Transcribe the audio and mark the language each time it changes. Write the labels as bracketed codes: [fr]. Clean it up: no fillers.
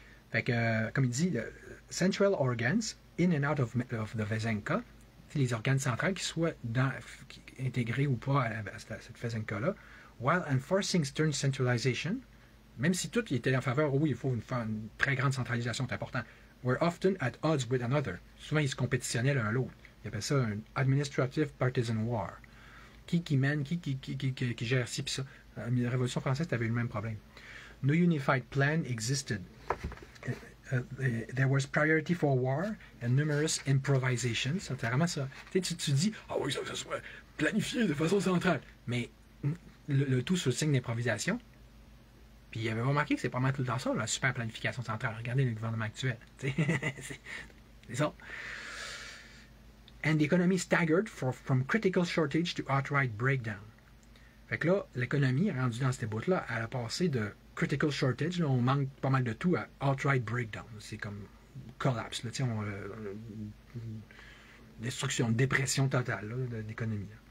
[fr] Fait que, comme il dit, [en] central organs in and out of the Vesenka, [fr] les organes centrales qui soient intégrés ou pas à cette Vesenka-là, [en] while enforcing stern centralization, [fr] même si tout était en faveur, oui, il faut une très grande centralisation, c'est important, [en] were often at odds with another. [fr] Souvent, ils se compétitionnaient l'un à l'autre. Ils appellent ça un [en] administrative partisan war. [fr] Qui mène, qui gère ci, puis ça. La Révolution française avait eu le même problème. [en] no unified plan existed. There was priority for war and numerous improvisations. [fr] C'est vraiment ça. Tu dis, ah oui, ça soit planifié de façon centrale. Mais le tout sous le signe d'improvisation. Puis il avait remarqué que c'est pas mal tout le temps ça, la super planification centrale. Regardez le gouvernement actuel. C'est ça. [en] And the economy staggered from critical shortage to outright breakdown. [fr] Fait que là, l'économie, rendue dans cette bout-là, elle a passé de [en] critical shortage, [fr] là, on manque pas mal de tout, à [en] outright breakdown. [fr] C'est comme collapse, là, destruction, dépression totale là, de l'économie.